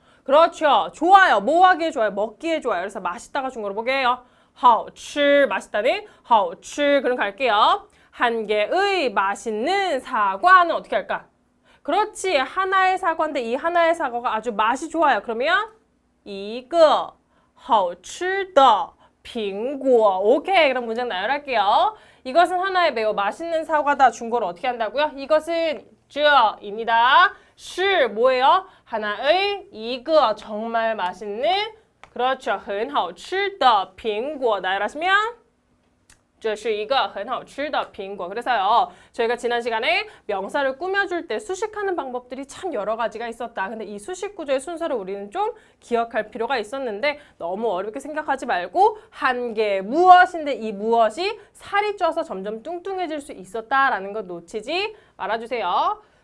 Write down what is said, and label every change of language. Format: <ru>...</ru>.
<ko>그렇죠. 좋아요. 뭐 하기에 좋아요? 먹기에 좋아요. 그래서 맛있다가 중국어로 뭐게요? 好吃 맛있다는 好吃. 그럼 갈게요. 한 개의 맛있는 사과는 어떻게 할까? 그렇지. 하나의 사과인데 이 하나의 사과가 아주 맛이 좋아요. 그러면</ko> <zh>一个好吃的苹果.</zh> <ko>오케이. 그럼 문장 나열할게요. 이것은 하나의 매우 맛있는 사과다. 중국어로 어떻게 한다고요? 이것은 这입니다. 是 뭐예요? 하나의 一个 정말 맛있는 그렇죠.</ko> <zh>很好吃的苹果</zh> <ko>나열하시면</ko> <zh>这是一个很好吃的苹果.</zh> <ko>그래서요. 저희가 지난 시간에 명사를 꾸며줄 때 수식하는 방법들이 참 여러 가지가 있었다. 근데 이 수식 구조의 순서를 우리는 좀 기억할 필요가 있었는데 너무 어렵게 생각하지 말고 한 개 무엇인데 이 무엇이 살이 쪄서 점점 뚱뚱해질 수 있었다라는 것 놓치지 말아주세요.</ko>